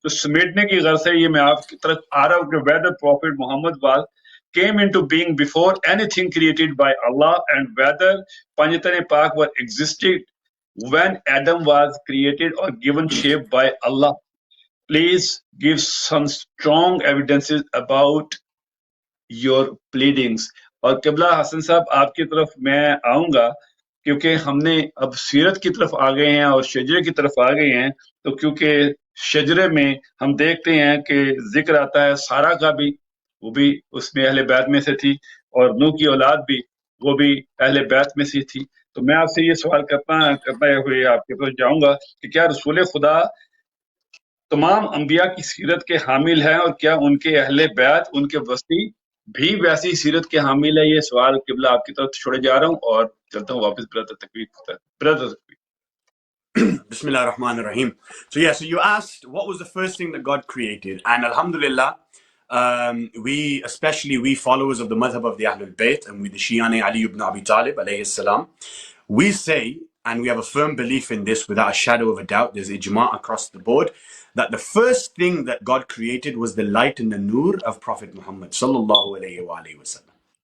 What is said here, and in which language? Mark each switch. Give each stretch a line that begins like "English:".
Hindi: तो समेटने की गर्ज से ये मैं आपकी तरफ आ रहा हूँ
English: कि whether Prophet Muhammad was came into being before anything created by Allah and whether Panjatan Pak were existed when Adam was created or given shape by Allah. Please give some strong evidences about your pleadings.
Hindi: और किबला हसन साहब आपकी तरफ मैं आऊंगा क्योंकि हमने अब सीरत की तरफ आ गए हैं और शजरे की तरफ आ गए हैं। तो क्योंकि शजरे में हम देखते हैं कि जिक्र आता है सारा का भी, वो भी उसमें अहले बैत में से थी, और नूह की औलाद भी वो भी अहले बैत में से थी। तो मैं आपसे ये सवाल करते हुए आपके पास जाऊंगा कि क्या रसूल खुदा तमाम अंबिया की सीरत के हामिल हैं और क्या उनके अहले बैत उनके वसी भी वैसी सीरत के हामिल है? ये सवाल किबला आपकी तरफ छोड़े जा रहा हूँ और चलता हूँ वापस ब्रदर तकवीर की तरफ। Brother तकवीर।
Arabic: Bismillah ar-Rahman ar-Rahim.
English: So you asked what was the first thing that God created, and alhamdulillah, we followers of the madhab of the Ahlul Bayt, and we the Shi'ani Ali ibn Abi Talib alayhi salam, we say, and we have a firm belief in this without a shadow of a doubt, there's ijma across the board, that the first thing that God created was the light and the nur of Prophet Muhammad sallallahu alayhi wa sallam.